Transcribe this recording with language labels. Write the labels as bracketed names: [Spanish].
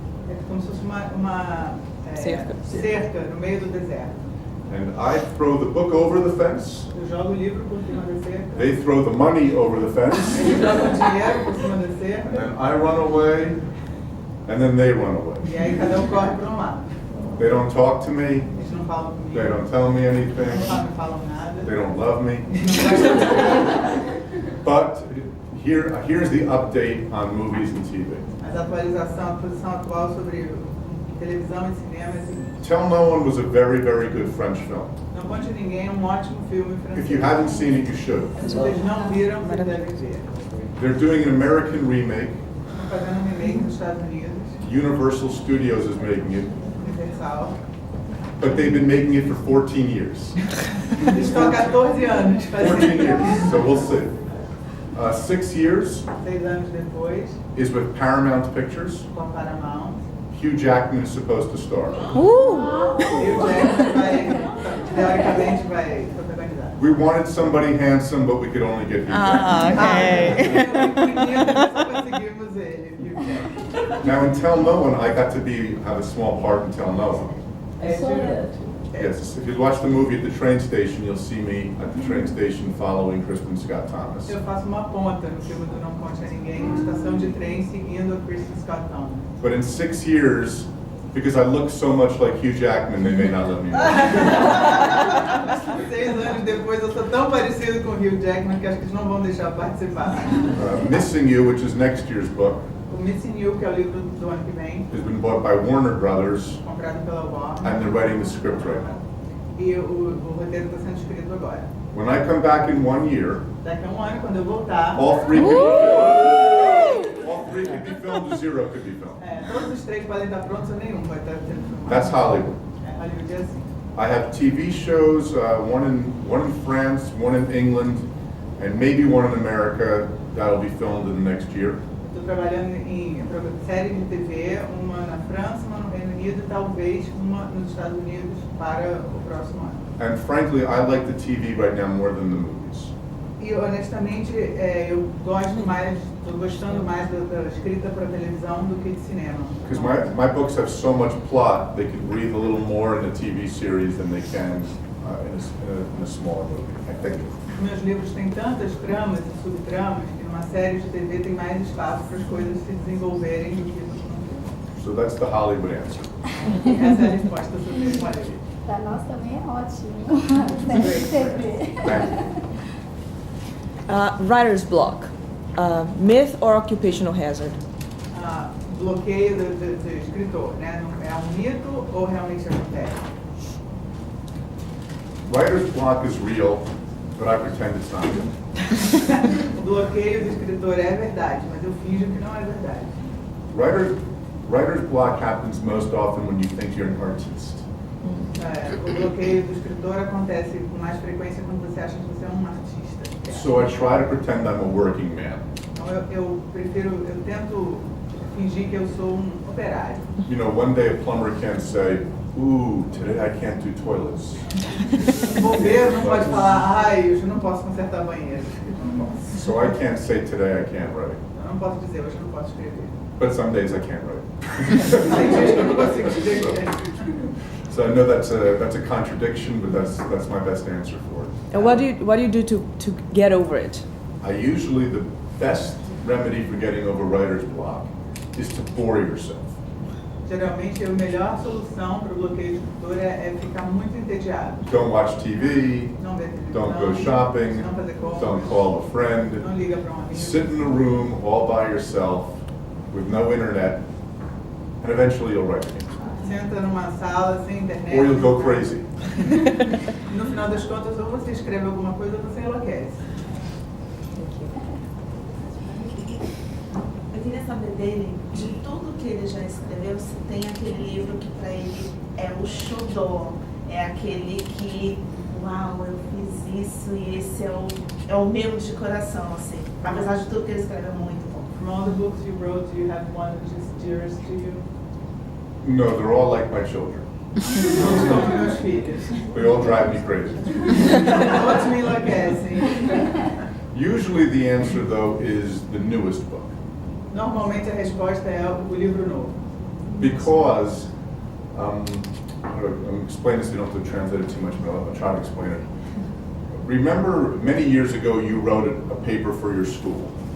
[Portuguese] É como se fosse uma cerca no meio do deserto. [English] And I throw the book over the fence. [Portuguese] Eu jogo o livro por cima da cerca. [English] They throw the money over the fence. [Portuguese] Eles jogam dinheiro por cima da [English] And [Portuguese] cerca. [English] then I run away. And then they run away. [Portuguese] E aí cada corre para um lado. [English] They don't talk to me. [Portuguese] Eles não falam comigo. [English] They don't tell me anything. [Portuguese] Não falam nada. [English] They don't love me. [Portuguese] Não gostam. [English] But here's the update on movies and TV. [Portuguese] Mas a atualização, a posição atual sobre televisão e cinema é a seguinte. [English] Tell No One was a very, very good French film. [Portuguese] Não conte ninguém, é um ótimo filme francês. [English] If you haven't seen it, you should. [Portuguese] Se vocês não viram, vocês devem ver. [English] They're doing an American remake. [Portuguese] Estão fazendo um remake nos Estados Unidos, [English] Universal Studios is making it. [Portuguese] Universal. [English] But they've been making it for 14 years. [Portuguese] Eles estão há 14 anos [English] 14 [Portuguese] fazendo. [English] years, so we'll see. 6 years [Portuguese] 6 anos depois, [English] is with Paramount Pictures. [Portuguese] com a Paramount. [English] Hugh Jackman is supposed to star. [Portuguese] E o Jackman teoricamente vai protagonizar. [English] We wanted somebody handsome, but we could only get Hugh Jackman. [Portuguese] Só conseguimos ele. Hugh Jackman. [English] Now in Tell No One, I got to have a small part in Tell No One. Yes, if you watch the movie at the train station, you'll see me at the train station following Kristen Scott Thomas. [Portuguese] Eu faço uma ponta no filme do Não Conte a Ninguém, na estação de trem, seguindo a Kristen Scott Thomas. [English] But in 6 years, because I look so much like Hugh Jackman, they may not let me. [Portuguese] 6 3 anos depois, eu sou tão parecido com o Hugh Jackman que acho que eles não vão deixar eu participar. [English] Missing You, which is next year's book, [Portuguese] O Missing You, que é o livro do ano que vem, [English] has been bought by Warner Brothers, [Portuguese] comprado pela Warner, [English] and they're writing the script right now. [Portuguese] e o roteiro está sendo escrito agora. [English] When I come back in 1 year, [Portuguese] Daqui a um ano, quando eu voltar, [English] all three could be filmed. All three could be filmed, 0 could be filmed. [Portuguese] todos os 3 podem estar prontos ou nenhum vai estar sendo filmado. [English] That's Hollywood. [Portuguese] Hollywood é assim. [English] I have TV shows, one in France, one in England, and maybe one in America that'll be filmed in the next year. [Portuguese] Estou trabalhando em série de TV, uma na França, uma no Reino Unido e talvez uma nos Estados Unidos para o próximo ano. [English] And frankly, I like the TV right now more than the movies. [Portuguese] E honestamente, eu estou gostando mais da escrita para televisão do que de cinema. [English] Because my books have so much plot, they can breathe a little more in a TV series than they can in a smaller movie, I think. [Portuguese] Meus livros têm tantas tramas e subtramas que numa série de TV tem mais espaço para as coisas se desenvolverem do que no filme. [English] So that's the Hollywood answer. [Portuguese] Essa é a resposta sobre Hollywood. Para nós também é ótimo. Série de TV. [English] Writer's block. Myth or occupational hazard? [Portuguese] Bloqueio do escritor, né? É um mito ou realmente acontece? [English] Writer's block is real, but I pretend it's not real. [Portuguese] O bloqueio do escritor é verdade, mas eu finjo que não é verdade. [English] Writer's block happens most often when you think you're an artist. [Portuguese] O bloqueio do escritor acontece com mais frequência quando você acha que você é um artista. [English] So I try to pretend I'm a working man. [Portuguese] Então eu tento fingir que eu sou um operário. [English] You know, one day a plumber can't say, "Ooh, today I can't do toilets." [Portuguese] O bombeiro não pode falar, ai, hoje eu não posso consertar banheiro. [English] So I can't say today I can't write. [Portuguese] Eu não posso dizer, hoje eu não posso escrever. [English] But some days I can't write. [Portuguese] Tem dias que eu não consigo escrever. [English] So I know that's a contradiction, but that's my best answer for it. And what do you do to get over it? The best remedy for getting over writer's block is to bore yourself. [Portuguese] Geralmente, a melhor solução para o bloqueio de escritor é ficar muito entediado. [English] Don't watch TV, [Portuguese] Não ver televisão, [English] don't go shopping, [Portuguese] não fazer compras, [English] don't call a friend. [Portuguese] não liga para um amigo. [English] Sit in a room all by yourself with no internet, and eventually you'll write again. [Portuguese] Senta numa sala sem internet. [English] Or you'll go crazy. [Portuguese] No final das contas, ou você escreve alguma coisa ou você enlouquece. Eu queria saber dele, de tudo que ele já escreveu, se tem aquele livro que para ele é o xodó, é aquele que, uau, eu fiz isso e esse é o meu de coração, assim. Apesar de tudo que ele escreveu, muito bom. [English] From all the books you wrote, do you have one which is dearest to you? No, they're all like my children. [Portuguese] São meus filhos. [English] They all drive me crazy. [Portuguese] Todos me enlouquecem. [English] Usually the answer, though, is the newest book. [Portuguese] Normalmente a resposta é o livro novo. [English] Because, I'm explaining this, you don't have to translate it too much, but I'll try to explain it. Remember, many years ago, you wrote a paper for your school.